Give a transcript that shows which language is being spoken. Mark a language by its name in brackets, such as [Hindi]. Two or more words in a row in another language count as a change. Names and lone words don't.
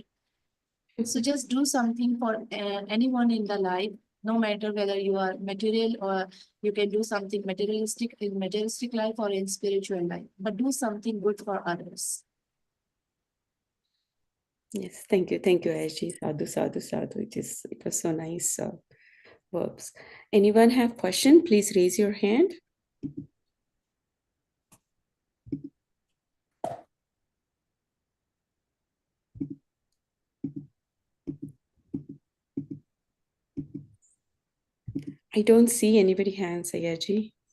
[English] So just do something for anyone in the life, no matter whether you are material or you can do something materialistic in materialistic life or in spiritual life, but do something good for others. Yes, thank you, Ayaji. [Pali] Sadhu, sadhu, sadhu. [English] It was so nice verbs. Anyone have question? Please raise your hand. I don't see anybody hands, Ayaji.